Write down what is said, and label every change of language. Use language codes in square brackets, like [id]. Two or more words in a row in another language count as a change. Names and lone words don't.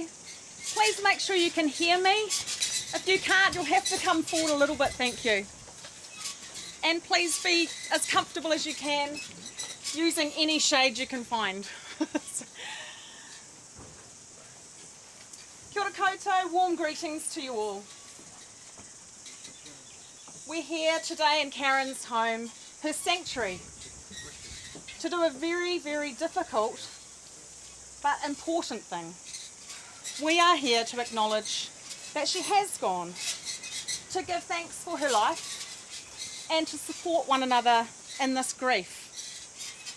[en] Please make sure you can hear me. If you can't, you'll have to come forward a little bit, thank you. And please be as comfortable as you can, using any shade you can find. [mi] Kia ora koutou, [en] warm greetings to you all. We're here today in Karen's home, her sanctuary, to do a very, very difficult but important thing. We are here to acknowledge that she has gone, to give thanks for her life, and to support one another in this grief.